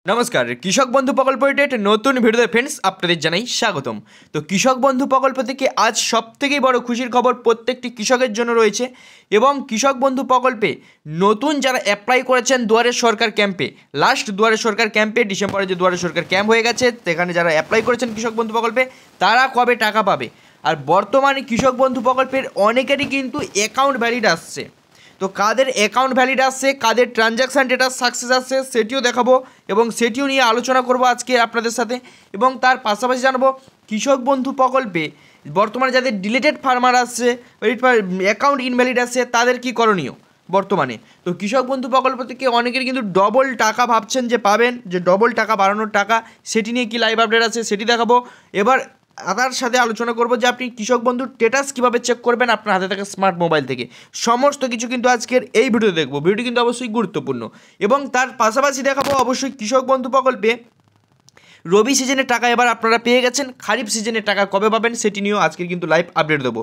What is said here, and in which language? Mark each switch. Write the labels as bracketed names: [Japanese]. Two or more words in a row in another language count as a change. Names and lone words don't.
[Bangla] নমস্কার কৃষক বন্ধু প্রকল্প এক নতুন ভিডিওতে ফ্রেন্ডস আপনাদের জানাই স্বাগতম। তো কৃষক বন্ধু প্রকল্প থেকে আজ সবথেকে বড় খুশির খবর প্রত্যেকটি কৃষকের জন্য রয়েছে এবং কৃষক বন্ধু প্রকল্পে নতুন যারা অ্যাপ্লাই করেছেন দুয়ারে সরকার ক্যাম্পে লাস্ট দুয়ারে সরকার ক্যাম্পে ডিসেম্বরে যে দুয়ারে সরকার ক্যাম্প হয়ে গেছে সেখানে যারা অ্যাপ্লাই করেছেন কৃষক বন্ধু প্রকল্পে তারা কবে টাকা পাবে আর বর্তমানে কৃষক বন্ধু প্রকল্পের অনেকেরই কিন্তু [English] account valid [Bangla] आसছে। তো কাদের [English] account valid [Bangla] আসছে কাদের [English] transaction data success [Bangla] আসছে সেটিও দেখাবো এবং সেটিও নিয়ে আলোচনা করব আজকে আপনাদের সাথে এবং তার পাশাপাশি জানবো কৃষক বন্ধু প্রকল্পে বর্তমানে যাদের [English] deleted farmer [Bangla] আসছে [English] account invalid [Bangla] আসছে তাদের কী করণীয় বর্তমানে। তো কৃষক বন্ধু প্রকল্প থেকে অনেকের কিন্তু ডবল টাকা ভাবছেন যে পাবেন, যে ডবল টাকা বাড়ানোর টাকা, সেটি নিয়ে কি [English] live update [Bangla] আছে সেটি দেখাবো। এবার তার সাথে আলোচনা করব যে আপনি কৃষক বন্ধুর স্ট্যাটাস কীভাবে চেক করবেন আপনার হাতে থাকা [English] smart mobile [Bangla] থেকে। সমস্ত কিছু কিন্তু আজকের এই ভিডিওতে দেখব। ভিডিওটি কিন্তু অবশ্যই গুরুত্বপূর্ণ এবং তার পাশাপাশি দেখাবো অবশ্যই কৃষক বন্ধু প্রকল্পে রবি সিজনের টাকা এবার আপনারা পেয়ে গেছেন, খারিফ সিজনের টাকা কবে পাবেন সেটি নিয়েও আজকে কিন্তু [English] live update [Bangla] দেবো।